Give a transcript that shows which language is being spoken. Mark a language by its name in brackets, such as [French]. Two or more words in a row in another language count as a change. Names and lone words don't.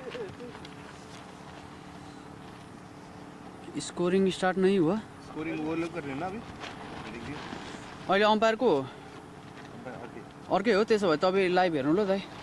[Hindi] स्कोरिङ स्टार्ट नहीं हुआ स्कोरिंग वो लोग कर रहे हैं ना अभी [Nepali] अहिले अम्पायरको अर्कै हो त्यसो भए तपाईँ लाइभ हेर्नु ल दाइ